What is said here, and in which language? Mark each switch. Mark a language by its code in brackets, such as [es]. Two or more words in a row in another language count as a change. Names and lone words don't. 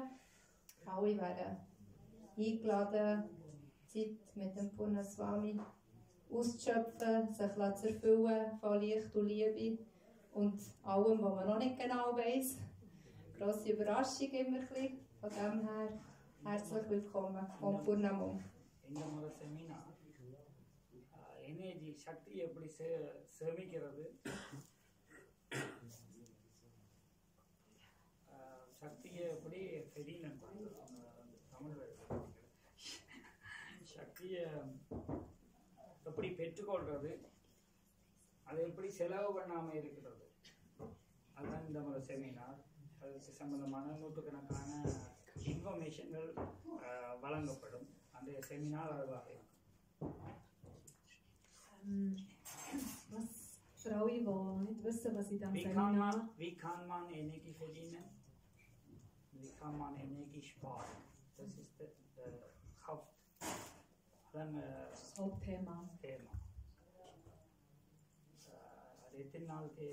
[de] Alle wären eingeladen, Zeit mit dem Purna Swami auszuschöpfen, sich zu erfüllen von Licht und Liebe und allem, was man noch nicht genau weiss. Grosse Überraschung immer ein bisschen. Von dem her herzlich willkommen vom Purnamum. [ta] இந்த முறை [en] seminar energy [ta] சக்தி எப்படி சேமிக்கிறது, சக்தியை எப்படி ஃபெரிலன் தமிழ் சக்தியை எப்படி பெற்றுக்கொள்வது, அதை எப்படி செலவு பண்ணாமல் இருக்கிறது, அதுதான் இந்த முறை செமினார். அதுக்கு சம்பந்தமான நூற்றுக்கணக்கான இன்ஃபர்மேஷன்கள் வழங்கப்படும். அந்த செமினார் அதுவாக இருக்கும். [de] Was für alle, die nicht wissen, was in diesem Seminar... Wie kann man Energie verdienen? Wie kann man Energie sparen? Das ist das Hauptthema. [ta] எத்தனை நாள்